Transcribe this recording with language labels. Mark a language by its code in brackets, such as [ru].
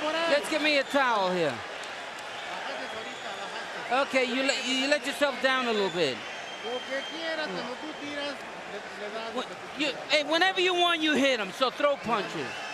[en] Let's give me a towel here. Okay, you let yourself down a little bit. [es] Lo que quieras, cuando tú tiras, le das lo que tú quieras. [en] Hey, whenever you want, you hit him. So throw punches.